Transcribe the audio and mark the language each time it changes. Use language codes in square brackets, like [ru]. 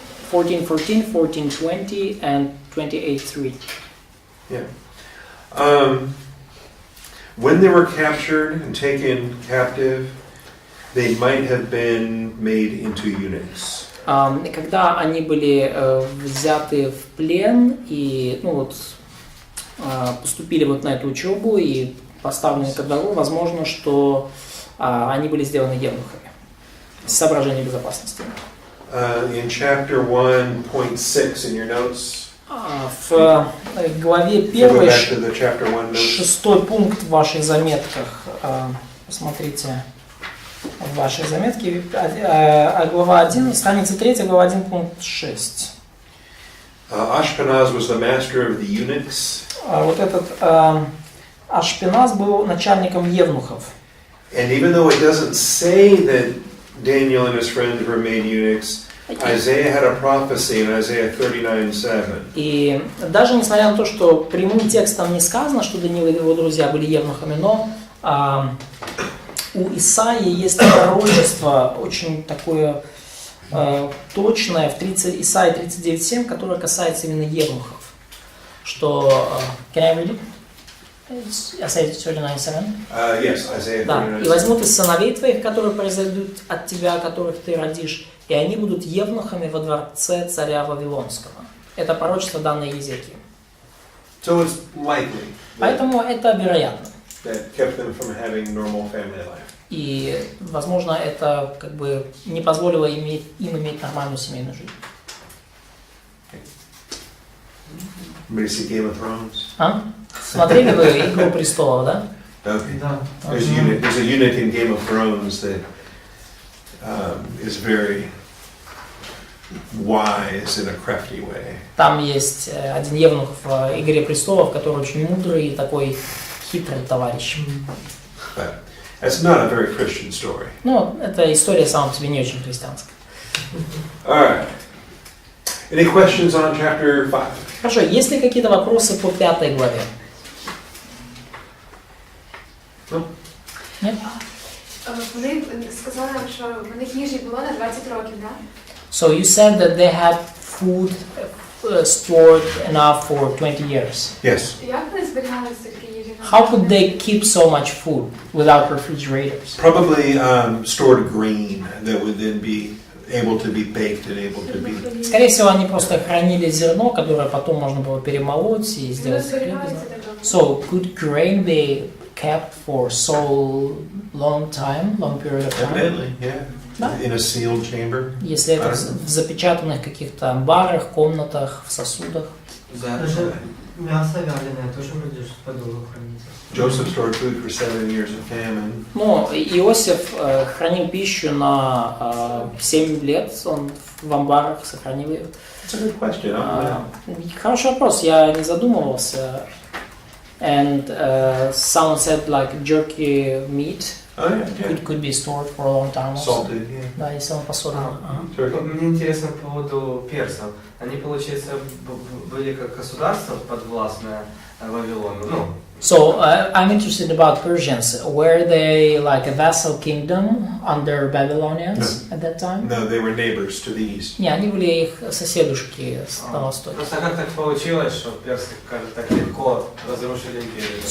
[en] 14:14, 14:20, and 28:3. Yeah. When they were captured and taken captive, they might have been made into eunuchs. [ru] Когда они были взяты в плен и, ну вот, поступили вот на эту учебу и поставлены ко двору, возможно, что они были сделаны евнухами с соображений безопасности. [en] In chapter 1.6 in your notes, [ru] В главе [en] go [ru] 1, [en] back to the chapter 1 notes. [ru] 6 пункт в ваших заметках. Посмотрите в вашей заметке. Глава 1, страница 3, глава 1, пункт 6. [en] Ashpenaz was the master of the eunuchs. [ru] Вот этот Ашпеназ был начальником евнухов. [en] And even though it doesn't say that Daniel and his friends were made eunuchs, Isaiah had a prophecy in Isaiah 39:7. [ru] И даже несмотря на то, что прямым текстом не сказано, что Даниил и его друзья были евнухами, но у Исаии есть пророчество очень такое точное в Исаии 39:7, которое касается именно евнухов. Что [en] can I read it? Isaiah 39:7. Yes, Isaiah [ru] Да. [en] 39. [ru] И возьмут из сыновей твоих, которые произойдут от тебя, которых ты родишь, и они будут евнухами во дворце царя Вавилонского. Это пророчество, данное Езекии. [en] So it's likely [ru] Поэтому это вероятно. [en] that kept them from having normal family life. [ru] И, возможно, это как бы не позволило им иметь нормальную семейную жизнь. [en] Everybody see Game of Thrones? [ru] А? Смотрели вы «Игру престолов», да? [en] Okay. [ru] Да. [en] There's a unit in Game of Thrones that is very wise in a crafty way. [ru] Там есть один евнух в «Игре престолов», который очень мудрый и такой хитрый товарищ. [en] But that's not a very Christian story. [ru] Ну, эта история сама по себе не очень христианская. [en] All right. Any questions on chapter 5? [ru] Хорошо, есть ли какие-то вопросы по 5 главе? [en] No? [ru] Нет? [uk] Вони сказали нам, що в них їжі було на 20 років, да? [en] So you said that they had food stored enough for 20 years. Yes. [uk] Як вони зберігали стільки їжі? [en] How could they keep so much food without refrigerators? Probably stored grain that would then be able to be baked and able to be. [ru] Скорее всего, они просто хранили зерно, которое потом можно было перемолоть и [uk] Вони [ru] сделать хлеб. [uk] зберігаються так довго. [en] So could grain be kept for so long period of time? Evidently, yeah. [ru] Да. [en] In a sealed chamber. [ru] Если это в запечатанных каких-то амбарах, комнатах, в сосудах. Даже мясо вяленое тоже вроде подолго хранится. [en] Joseph stored food for 7 years of famine. [ru] Ну, Иосиф хранил пищу на 7 лет, он в амбарах сохранил ее. [en] That's a good question. [ru] Хороший вопрос, я не задумывался. [en] And someone said like jerky meat Oh yeah, could be stored for a long time also. salted. Yeah. [ru] Да, если он посолен. Ага. [en] Turkey. [ru] Мне интересно по поводу персов. Они, получается, были как государство подвластное Вавилону. Ну, [en] So I'm interested about Persians. Were they like a vassal kingdom under Babylonians at that time? No, they were neighbors to the east. [ru] Не, они были их соседушки на востоке. просто как так получилось, что персы так легко разрушили империю?